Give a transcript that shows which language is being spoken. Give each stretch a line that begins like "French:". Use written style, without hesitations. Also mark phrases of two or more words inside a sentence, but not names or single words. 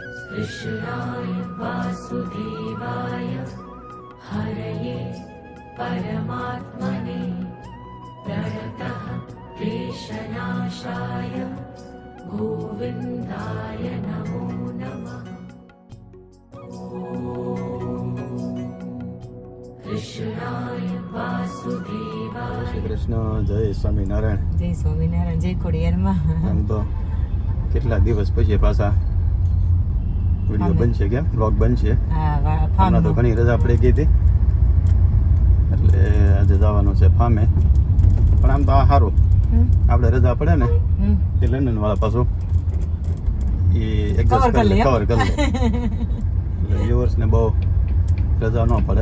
Sanskrit: कृष्णाय वासुदेवाय हरये परमात्मने प्रणतः क्लेशनाशाय गोविन्दाय नमो नमः। कृष्णाय वासुदेवाय।
Gujarati: શ્રી કૃષ્ણ, જય સ્વામિનારાયણ. જય સ્વામિનારાયણ, જય ખોડિયારમાં. આમ તો કેટલા દિવસ પછી પાછા વિડીયો બનશે, કેમ બ્લોગ બનશે. હમણાં તો ઘણી રજા પડી ગઈ હતી એટલે આજે જવાનું છે ફામે. પણ આમ તો આ સારું, આપણે રજા પડે ને એ લંડન વાળા પાછું એ એડજસ્ટ કવર કરી લે એટલે વ્યુઅર્સને બહુ રજા ન પડે.